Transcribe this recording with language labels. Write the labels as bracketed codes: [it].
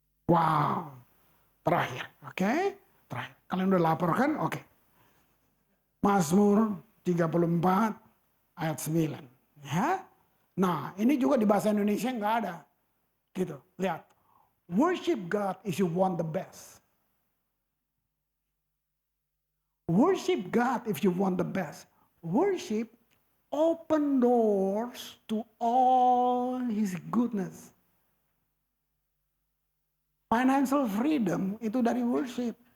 [id] Wow, terakhir, oke? Terakhir, kalian udah lapar kan? Oke. Mazmur 34 ayat 9. Ya? Nah, ini juga di bahasa Indonesia nggak ada. Gitu, lihat. [en] Worship God if you want the best. Worship God if you want the best. Worship open doors to all His goodness. Financial freedom [id] itu dari worship.